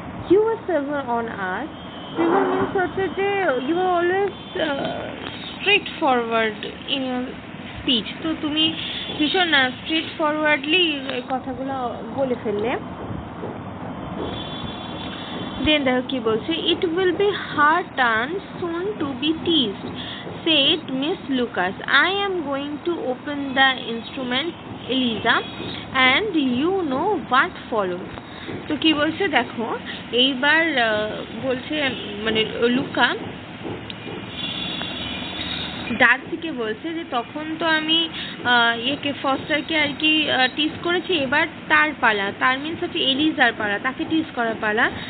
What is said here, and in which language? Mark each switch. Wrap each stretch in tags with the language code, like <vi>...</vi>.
<en>you are saviour on us, saviour means</en> <bn>হচ্ছে যে</bn> <en>you are always straightforward in your speech,</en> <bn>তো তুমি ভীষণ স্ট্রেট ফরওয়ার্ডলি কথাগুলো বলে ফেললে।</bn> <en>then</en> <bn>দেখো কি বলছে,</bn> <en>It will be her turn soon to be teased, said Miss Lucas. I am going to open the instrument, Eliza, and you know what follows.</en> <bn>তো কি বলছে দেখো, এইবার বলছে মানে লুকা ডার্সিকে বলছে যে তখন তো আমি ফস্টারকে আর কি টিজ করেছি, এবার তার পালা, তার মিনস হচ্ছে এলিজার পালা, তাকে টিজ করার পালা।</bn>